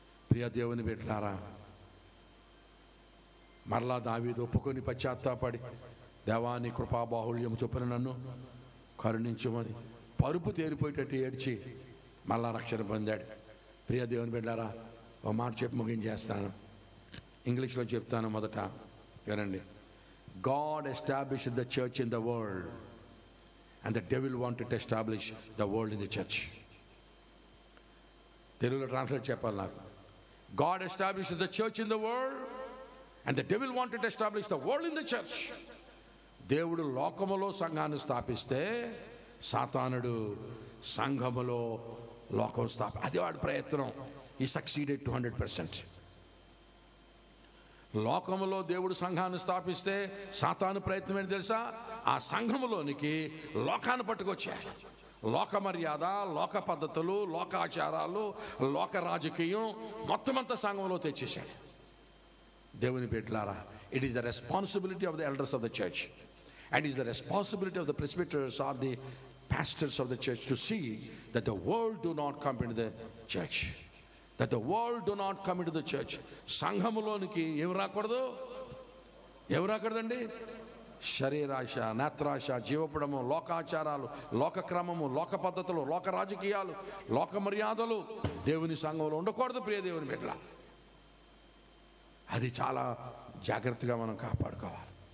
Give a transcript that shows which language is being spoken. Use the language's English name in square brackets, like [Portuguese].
[Telugu] ప్రియ దేవుని బిడ్డలారా, మరలా దావీదు ఒప్పుకొని పశ్చాత్తాపడి దేవాని కృపాబాహుళ్యం చొప్పున నన్ను కరుణించమని పరుపు తేరిపోయేటట్టు ఏడ్చి మళ్ళా రక్షణ పొందాడు. ప్రియ దేవుని బిడ్డలారా, ఓ మాట చెప్పి ముగించేస్తాను. ఇంగ్లీష్లో చెప్తాను. మొదట వినండి. [English] God established the church in the world and the devil wanted to establish the world in the church. [Telugu] తెలుగులో ట్రాన్స్లేట్ చెప్పాలి నాకు. [English] God established the church in the world and the devil wanted to establish the world in the church. [Telugu] దేవుడు లోకములో సంఘాన్ని స్థాపిస్తే సాతానుడు సంఘములో లోకం అది వాడి ప్రయత్నం. [English] He succeeded 200%. [Telugu] లోకములో దేవుడు సంఘాన్ని స్థాపిస్తే సాతాను ప్రయత్నం ఏంటి తెలుసా? ఆ సంఘములోనికి లోకాన్ని పట్టుకొచ్చాడు. లోక మర్యాద, లోక పద్ధతులు, లోకాచారాలు, లోక రాజకీయం మొత్తం అంతా సంఘంలో తెచ్చేశాడు. దేవుని బిడ్డలారా, [English] It is the responsibility of the elders of the church and is the responsibility of the presbyters or the pastors of the church to see that the world do not come into the church, that the world do not come into the church. [Telugu] సంఘములోనికి ఎవరు రాకూడదండి? శరీరాశ, నేత్రాశ, జీవపడము, లోకాచారాలు, లోక క్రమము, లోక పద్ధతులు, లోక రాజకీయాలు, లోక మర్యాదలు దేవుని సంఘంలో ఉండకూడదు. ప్రియ దేవుని బిడ్డల, అది చాలా జాగ్రత్తగా మనం కాపాడుకోవాలి.